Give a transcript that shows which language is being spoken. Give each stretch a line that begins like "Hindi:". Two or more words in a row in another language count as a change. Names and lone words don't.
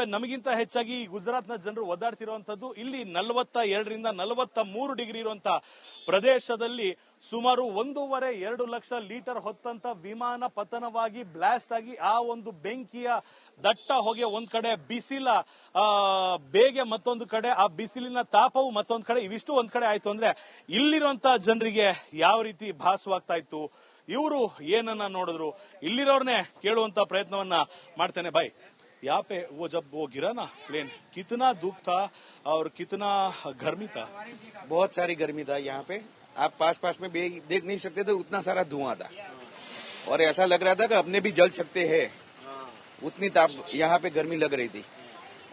Kannada: ನಮಗಿಂತ ಹೆಚ್ಚಾಗಿ ಗುಜರಾತ್ನ ಜನರು ಒದ್ದಾಡ್ತಿರುವಂತದ್ದು. ಇಲ್ಲಿ 42 ರಿಂದ 43 ಡಿಗ್ರಿ ಇರುವಂತಹ ಪ್ರದೇಶದಲ್ಲಿ ಸುಮಾರು 1.5-2 ಲಕ್ಷ ಲೀಟರ್ ಹೊತ್ತಂತ ವಿಮಾನ ಪತನವಾಗಿ ಬ್ಲಾಸ್ಟ್ ಆಗಿ ಆ ಒಂದು ಬೆಂಕಿಯ ದಟ್ಟ ಹೊಗೆ ಒಂದ್ ಕಡೆ, ಬಿಸಿಲ ಬೇಗೆ ಮತ್ತೊಂದು ಕಡೆ, ಆ ಬಿಸಿಲಿನ ತಾಪವು ಮತ್ತೊಂದು ಕಡೆ, ಇವಿಷ್ಟು ಒಂದ್ ಕಡೆ ಆಯ್ತು ಅಂದ್ರೆ ಇಲ್ಲಿರುವಂತಹ ಜನರಿಗೆ ಯಾವ ರೀತಿ ಭಾಸವಾಗ್ತಾ ಇತ್ತು, ಇವರು ಏನನ್ನ ನೋಡಿದ್ರು, ಇಲ್ಲಿರೋರ್ನೇ ಕೇಳುವಂತ ಪ್ರಯತ್ನವನ್ನ ಮಾಡ್ತೇನೆ.
Hindi: ಬಾಯ್, यहाँ पे वो जब वो गिरा ना प्लेन, कितना धूप था और कितना गर्मी था? बहुत सारी गर्मी था यहाँ पे, आप पास में देख नहीं सकते थे, उतना सारा धुआं था और ऐसा लग रहा था कि अपने भी जल सकते हैं, उतनी ताप यहाँ पे गर्मी लग रही थी.